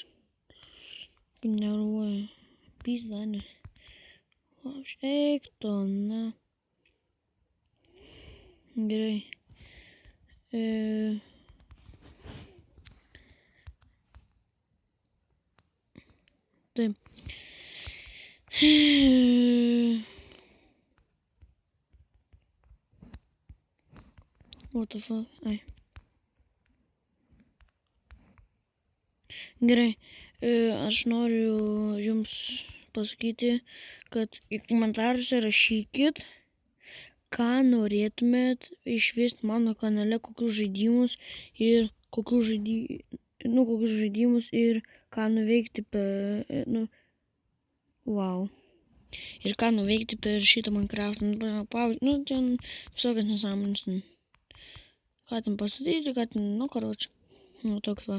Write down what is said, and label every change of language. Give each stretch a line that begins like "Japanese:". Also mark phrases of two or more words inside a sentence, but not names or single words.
Lithuanian: Nervuoju. Pizda, ne. Eik to, na. Gerai. Taip.
English: What the fuck?
Lithuanian: Ai. Gerai. Aš noriu jums pasakyti, kad į komentaruose rašykit, ką norėtumėt išvysti mano kanale, kokius žaidimus ir kokius žaidimus ir ką nuveikti per, ir ką nuveikti per šitą Minecraft, ten visokias nesąmonės, ką ten pastatyti, ką ten, karočią, toks va.